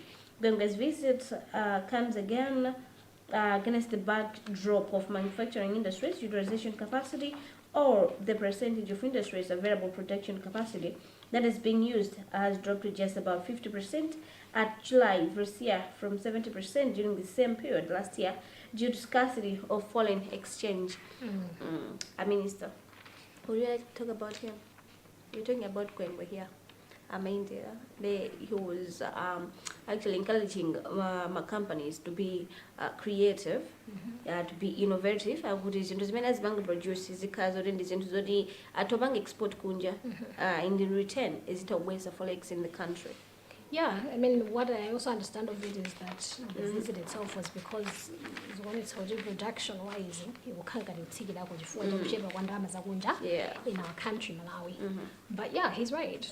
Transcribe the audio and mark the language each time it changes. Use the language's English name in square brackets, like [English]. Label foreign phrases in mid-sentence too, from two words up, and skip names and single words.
[English] Gwengwe's visit comes again against the backdrop of manufacturing industries' utilization capacity or the percentage of industries' available production capacity that is being used has dropped to just about 50% at July this year from 70% during the same period last year due to scarcity of foreign exchange. Minister, would you like to talk about him? You're talking about Gwengwe here. He was actually encouraging my companies to be creative, to be innovative. [Nyanja] Kuti zinthu zimene azipanga produce zikhazo ndi zinthu zoti atopanga export kunja, [English] in the return izitawesa forex in the country. Yeah, I mean, what I also understand of it is that the visit itself was because when it's production-wise, you can't get it in our country, Malawi. But yeah, he's right.